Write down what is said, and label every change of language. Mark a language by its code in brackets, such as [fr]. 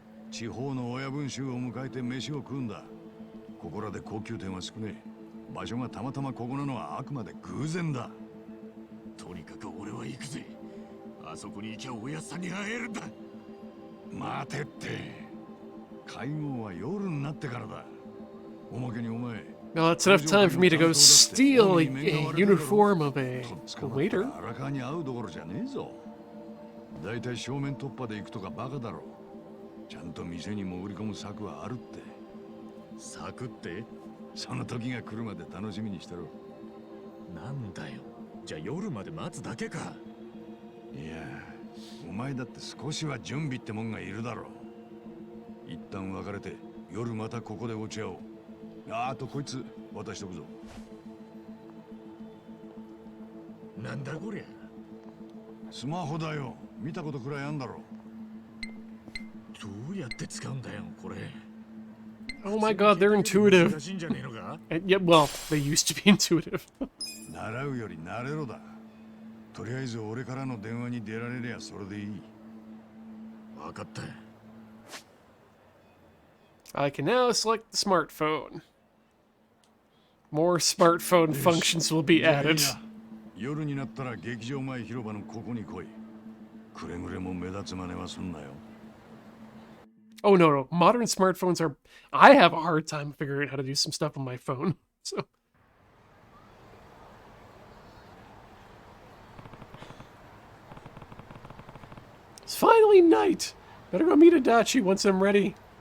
[ja] 地方の親分衆を迎えて飯を食うんだ。ここらで高級店は少ねえ。場所がたまたまここなのはあくまで偶然だ。とにかく俺は行くぜ。あそこに行きゃおやっさんに会えるんだ。待てって。会合は夜になってからだ。おまけにお前。 [en] Well, it's enough time for me to go steal a uniform of a waiter. [ja] 荒川に会うどころじゃねえぞ。だいたい正面突破で行くとかバカだろ。ちゃんと店に潜り込む策はあるって。策って？その時が来るまで楽しみにしてろ。なんだよ。じゃあ夜まで待つだけか。いや、お前だって少しは準備ってもんがいるだろう。一旦別れて夜またここで落ち合おう。あとこいつ渡しとくぞ。なんだこりゃ。スマホだよ。見たことくらいあんだろ。どうやって使うんだよこれ。 [en] Oh my god, they're intuitive. [ja] 難しいんじゃねえのか？ [en] And yeah, well, they used to be intuitive. [ja] 習うより慣れろだ。とりあえず俺からの電話に出られりゃそれでいい。わかった。 [en] I can now select the smartphone. More smartphone functions will be added. [ja] 夜になったら劇場前広場のここに来い。くれぐれも目立つ真似はすんなよ。 [en] Oh no, no. Modern smartphones are... I have a hard time figuring out how to do some stuff on my phone. So... It's finally night. Better go meet Adachi once I'm ready.